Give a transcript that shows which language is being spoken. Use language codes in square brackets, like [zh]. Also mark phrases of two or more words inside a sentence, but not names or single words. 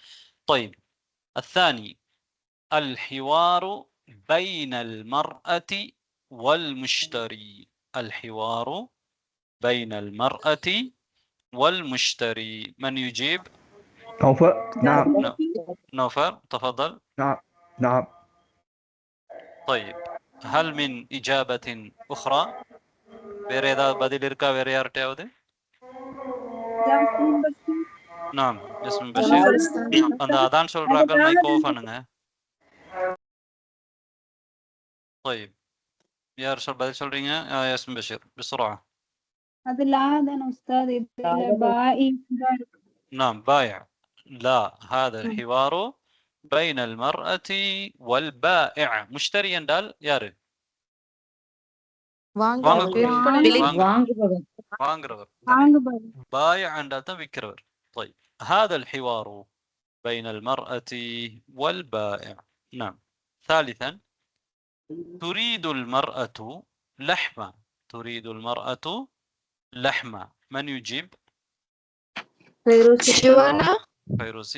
[ar] طيب، الثاني: الحوار بين المرأة والمشتري. الحوار بين المرأة والمشتري. من يجيب؟ نوفل. نعم. نوفل تفضل. نعم. نعم. طيب، هل من إجابة أخرى؟ [kn] ಬೇರೆ ಏದಾದ್ರು ಬದಿಲ್ ಇರ್ಕಾ ಬೇರೆ ಯಾರ್ಟೆ ಯಾವ್ದು? [ar] نعم، ياسمين بشير. [ta] அந்த அதான் சொல்றாக்கள் [en] mic off [ta] பண்ணுங்க. طيب، யார் பதில் சொல்றீங்க؟ [ar] ياسمين بشير بسرعة. [ta] அது லா தானே உஸ்தாத், இதுல பாய் தான் இருக்கு. [ar] نعم، بايع. لا، هذا الحوار بين المرأة والبائع. [ta] مشتري என்றால் யாரு? வாங்குறவர். بايع என்றால் தான் விக்கிறவர். [ar] طيب، هذا الحوار بين المرأة والبائع. نعم. ثالثا: تريد المرأة لحمة. تريد المرأة لحمة. من يجيب؟ فيروسي.